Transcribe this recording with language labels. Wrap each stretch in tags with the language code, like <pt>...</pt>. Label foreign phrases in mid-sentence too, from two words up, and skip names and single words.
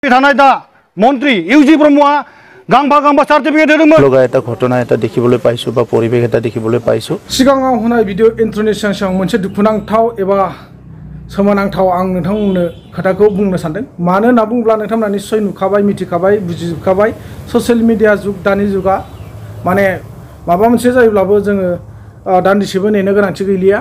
<brx>थानाय दा मन्त्री इउजि ब्रह्मआ गांबा सार्टिफिकेट होदोंमोन।</brx> <as>লগা এটা ঘটনা এটা দেখিবলৈ পাইছো বা পৰিবেশ এটা দেখিবলৈ পাইছো।</as> <brx>सिगाङाव होनाय</brx> <en>video intro'नि</en> <brx>सिगां मोनसे दुखुनांथाव एबा सोमोनांथाव आं नोंथांमोननो खोथाखौ बुंनो सानदों। मानो होनना बुङोब्ला नोंथांमोना निस्सय नुखाबाय, मिथिखाबाय, बुजिजोबखाबाय।</brx> <en>social media</en> <brx>जुग, दानि जुगा माने माबा मोनसे जायोब्लाबो जोङो दान्दिसेबो नेनो गोनांथि गैलिया।</brx>